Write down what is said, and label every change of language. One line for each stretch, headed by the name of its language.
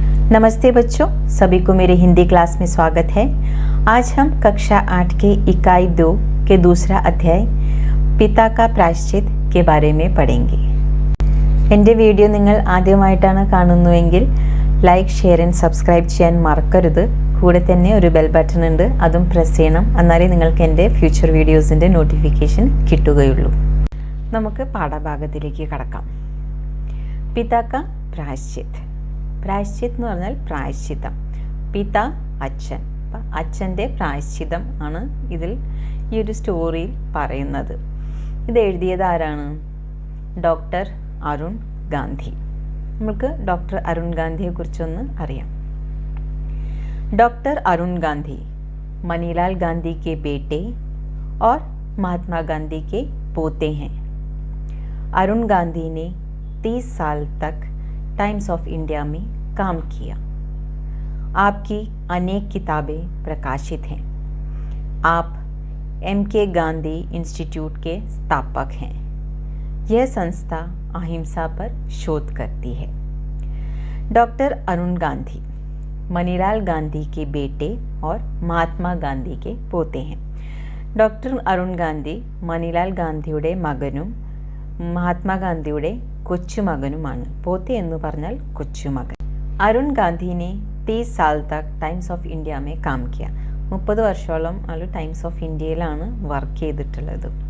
Hindi: नमस्ते बच्चों, सभी को मेरे हिंदी क्लास में स्वागत है। आज हम कक्षा 8 के इकाई 2 के दूसरा अध्याय पिता का प्रायश्चित के बारे में पढ़ेंगे।
Malayalam: എൻ്റെ വീഡിയോ നിങ്ങൾ ആദ്യമായിട്ടാണ് കാണുന്നതെങ്കിൽ ലൈക്ക്, ഷെയർ ആൻഡ് സബ്സ്ക്രൈബ് ചെയ്യാൻ മറക്കരുത്. കൂടെ തന്നെ ഒരു ബെൽ ബട്ടൺ ഉണ്ട്, അതും പ്രസ് ചെയ്യണം. എന്നാലേ നിങ്ങൾക്ക് എൻ്റെ ഫ്യൂച്ചർ വീഡിയോസിൻ്റെ നോട്ടിഫിക്കേഷൻ കിട്ടുകയുള്ളൂ. നമുക്ക് പാഠഭാഗത്തിലേക്ക് കടക്കാം. പിതാ കാ പ്രായശ്ചിത്. പ്രായശ്ചിത് എന്ന് പറഞ്ഞാൽ പ്രായശ്ചിത്തം. പിത അച്ഛൻ, അപ്പം അച്ഛൻ്റെ പ്രായശ്ചിത്തം ആണ് ഇതിൽ ഈ ഒരു സ്റ്റോറിയിൽ പറയുന്നത്. ഇത് എഴുതിയത് ആരാണ്? ഡോക്ടർ അരുൺ ഗാന്ധി. നമുക്ക് ഡോക്ടർ അരുൺ ഗാന്ധിയെ കുറിച്ചൊന്ന് അറിയാം.
Hindi: डॉक्टर अरुण गांधी मनीलाल गांधी के बेटे और महात्मा गांधी के पोते हैं. अरुण गांधी ने 30 साल तक टाइम्स ऑफ इंडिया में काम किया. आपकी अनेक किताबें प्रकाशित हैं. आप M.K. गांधी इंस्टीट्यूट के स्थापक हैं. यह संस्था अहिंसा पर शोध करती है. डॉक्टर अरुण गांधी मनीलाल गांधी के बेटे और महात्मा गांधी के पोते हैं.
Malayalam: ഡോക്ടർ അരുൺ ഗാന്ധി മണിലാൽ ഗാന്ധിയുടെ മകനും മഹാത്മാഗാന്ധിയുടെ കൊച്ചുമകനുമാണ്. പോത്തെ എന്ന് പറഞ്ഞാൽ കൊച്ചുമകൻ.
Hindi: അരുൺ ഗാന്ധിനെ 30 साल तक times of India may calm Kia.
Malayalam: 30 വർഷത്തോളം ആൾ ടൈംസ് ഓഫ് ഇന്ത്യയിലാണ് വർക്ക് ചെയ്തിട്ടുള്ളത്.